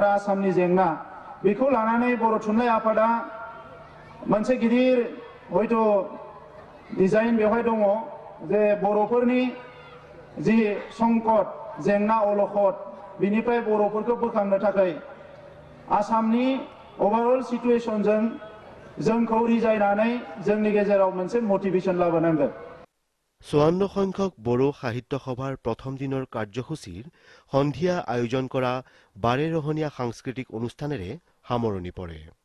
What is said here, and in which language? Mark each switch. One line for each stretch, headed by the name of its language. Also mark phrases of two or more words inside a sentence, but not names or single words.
Bodo: आसामनि जेंना बेखौ लानानै बर' थुनलाइ आफादा मोनसे गिदिर हयथ' डिजाइन बेवहाय दङ जे बर'फोरनि जि संकट जेंना अलखद बिनिफ्राय बर'फोरखौ बोखांनो थाखाय आसामनि ओभारअल सिचुएशनजों जोंखौ रिजायनानै जोंनि गेजेराव मोनसे मटिभेशन लाबोनांगोन।
Assamese: 54 সংখ্যক বড়ো সাহিত্য সভাৰ প্ৰথম দিনৰ কাৰ্যসূচীৰ সন্ধিয়া আয়োজন কৰা 12 ৰহণীয়া সাংস্কৃতিক অনুষ্ঠানেৰে সামৰণি পৰে।